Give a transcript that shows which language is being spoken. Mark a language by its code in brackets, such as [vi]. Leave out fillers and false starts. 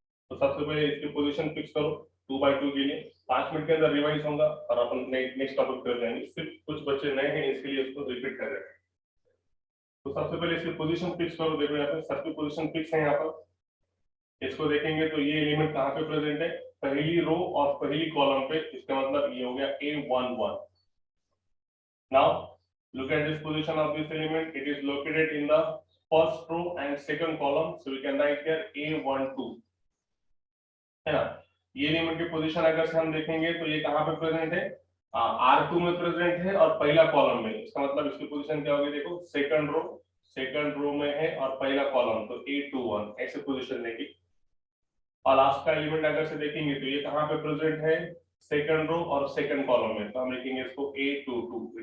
[hi] तो सबसे पहले इसकी पोजीशन फिक्स करो 2/2 के लिए. 5 मिनट के अंदर रिवाइज होगा और अपन नेक्स्ट टॉपिक कर जाएंगे. सिर्फ कुछ बच्चे नए हैं इसके लिए उसको रिपीट कर रहे हैं. तो सबसे पहले इसकी पोजीशन फिक्स करो. देखो यहाँ पे सबकी पोजीशन फिक्स है. यहाँ पर इसको देखेंगे तो ये एलिमेंट कहाँ पे प्रेजेंट है, पहली रो और पहली कॉलम पे. इसका मतलब ये हो गया A11. [en] Now look at this position of this element. It is located in the first row and second column, so we can write here A12, [hi] है ना? ये एलिमेंट की पोजीशन अगर से हम देखेंगे तो ये कहाँ पे प्रेजेंट है, R2 में प्रेजेंट है और पहला कॉलम में. इसका मतलब इसकी पोजीशन क्या होगी, देखो सेकंड रो में है और पहला कॉलम, तो A21 ऐसे पोजीशन लेगी. और लास्ट का एलिमेंट अगर से देखेंगे तो ये कहाँ पे प्रेजेंट है, सेकंड रो और सेकंड कॉलम में, तो हम लिखेंगे इसको A22.